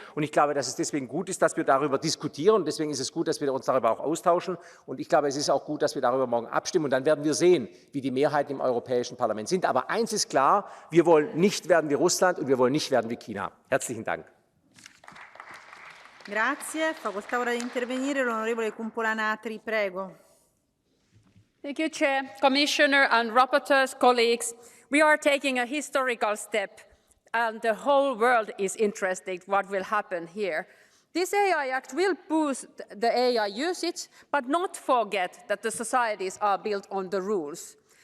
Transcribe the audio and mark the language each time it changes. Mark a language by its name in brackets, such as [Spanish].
[German] Und ich glaube, dass es deswegen gut ist, dass wir darüber diskutieren. Und deswegen ist es gut, dass wir uns darüber auch austauschen. Und ich glaube, es ist auch gut, dass wir darüber morgen abstimmen. Und dann werden wir sehen, wie die Mehrheiten im Europäischen Parlament sind. Aber eins ist klar, wir wollen nicht werden wie Russland und wir wollen nicht werden wie China. Herzlichen Dank. [Italian] Grazie. Facoltà ora di intervenire l'onorevole KUMPULA-NATRI. Prego. [English] Thank you, Chair, Commissioner and rapporteurs, colleagues. We are taking a historical step and the whole world is interested in what will happen here. This AI Act will boost the AI usage, but not forget that the societies are built on the rules.